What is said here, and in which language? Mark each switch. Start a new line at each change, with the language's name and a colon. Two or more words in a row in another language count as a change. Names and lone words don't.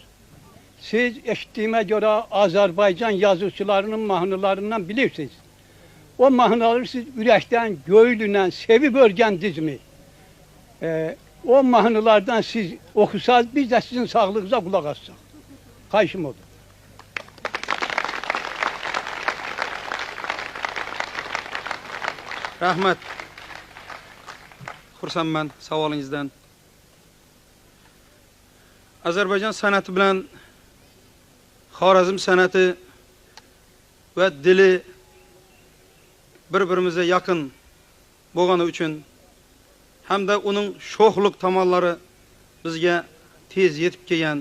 Azerbaijani: Siz eşitdiyimə görə Azərbaycan yazıçılarının mahnılarından bilirsiniz. O mahnıları siz ürəkdən, göğüllə sevib örgəndinizmi? O mahnılardan siz oxusaz, biz də sizin sağlığınıza qulaq assaq. Xahişim odur.
Uzbek: Rahmet. Xursandman savolingizdan. Azerbaycan san'ati bilan Xorazm san'ati va dili bir-birimizga yaqin bo'lgani uchun hamda uning sho'xlik tomonlari bizga tez yetib kelgan.